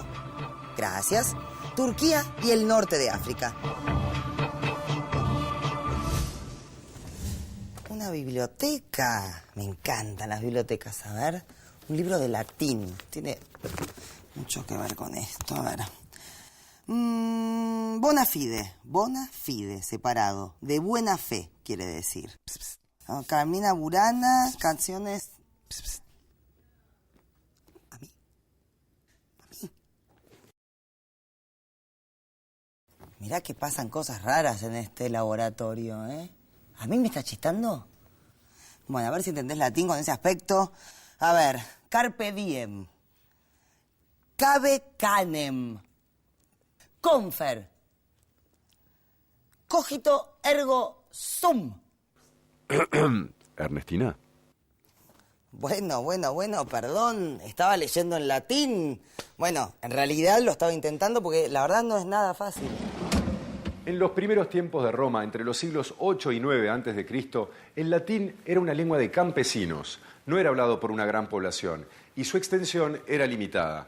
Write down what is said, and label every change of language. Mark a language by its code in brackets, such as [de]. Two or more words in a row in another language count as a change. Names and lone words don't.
[es] Gracias. Turquía y el norte de África. Una biblioteca. Me encantan las bibliotecas. A ver, un libro de latín. Tiene mucho que ver con esto. A ver. [la] Bona fide. Bona fide, [es] separado. De buena fe, quiere decir. Carmina Burana, canciones... ¿A mí? Mirá que pasan cosas raras en este laboratorio, ¿eh? ¿A mí me está chistando? Bueno, a ver si entendés latín con ese aspecto. A ver, [la] carpe diem. Cabe canem. Confer. Cogito ergo sum. [es] Ernestina. Bueno, perdón. Estaba leyendo en latín. Bueno, en realidad lo estaba intentando porque la verdad no es nada fácil. En los primeros tiempos de Roma, entre los siglos 8 y 9 a.C., el latín era una lengua de campesinos, no era hablado por una gran población y su extensión era limitada.